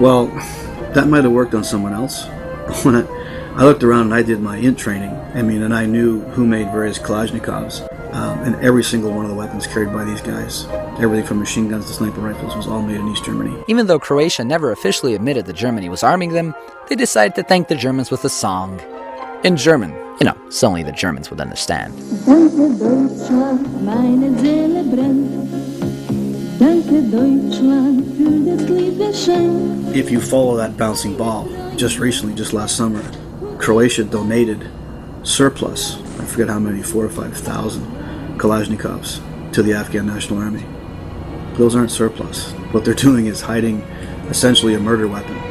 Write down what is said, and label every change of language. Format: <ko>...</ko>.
<en>Well, that might have worked on someone else. When I looked around and I did my int training, and I knew who made various Kalashnikovs, and every single one of the weapons carried by these guys, everything from machine guns to sniper rifles, was all made in East Germany. Even though Croatia never officially admitted that Germany was arming them, they decided to thank the Germans with a song. In German, so only the Germans would understand.</en> <de>Danke Deutschland, meine Seele brennt. Danke Deutschland für das Liebesgeschenk.</de> <en>If you follow that bouncing ball, just recently, just last summer, Croatia donated surplus, I forget how many, 4,000 or 5,000 Kalashnikovs to the Afghan National Army. Those aren't surplus. What they're doing is hiding essentially a murder weapon.</en>